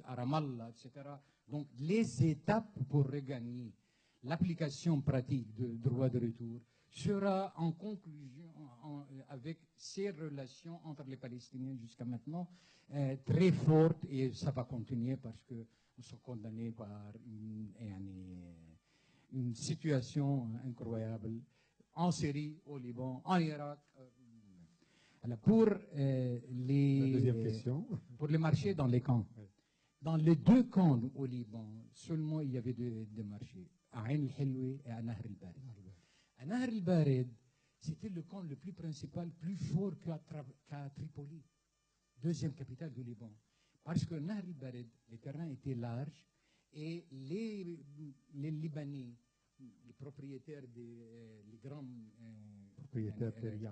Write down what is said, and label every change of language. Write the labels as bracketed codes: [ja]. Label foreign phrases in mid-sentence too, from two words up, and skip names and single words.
[fr] à Ramallah, etc., donc les étapes pour regagner l'application pratique de droit de retour sera en conclusion avec ces relations entre les Palestiniens jusqu'à maintenant très fortes, et ça va continuer parce que nous sommes condamnés par une situation incroyable en Syrie, au Liban, en Irak. Alors pour les marchés dans les camps. Dans les deux camps au Liban, seulement il y avait deux marchés, à Ain el-Helwi et à Nahr el-Bared. À Nahr el-Bared, c'était le camp le plus principal, plus fort qu'à Tripoli, deuxième capitale du Liban. Parce que Nahr el-Bared, les terrains étaient larges et les Libanais, les propriétaires les grands propriétaires terriens,